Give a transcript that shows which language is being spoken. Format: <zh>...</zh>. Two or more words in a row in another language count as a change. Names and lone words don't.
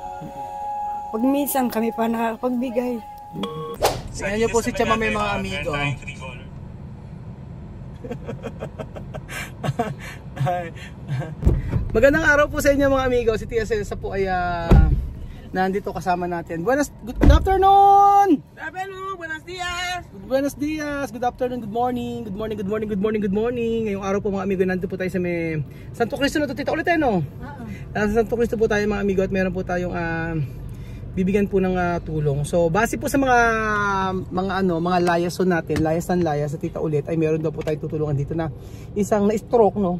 <tl>Pag minsan kami pa nakakapagbigay. Ayan niyo po si Chama may mga amigo. Magandang araw po sa inyo mga amigo. Si Tia Celsa po ay nandito kasama natin.</tl> <en>Good afternoon!</en> <es>Buenos dias! Buenos dias!</es> <en>Good afternoon, good morning, good morning, good morning, good morning, good morning.</en> <tl>Ngayong araw po mga amigo, nandito po tayo sa may Santo Cristo na to. Tita ulit no? Sa Santo Cristo po tayo mga amigo at meron po tayong bibigyan po ng tulong. So base po sa mga layason natin, layasan sa Tita ulit ay meron daw po tayo tutulungan dito na isang na-stroke no.</tl>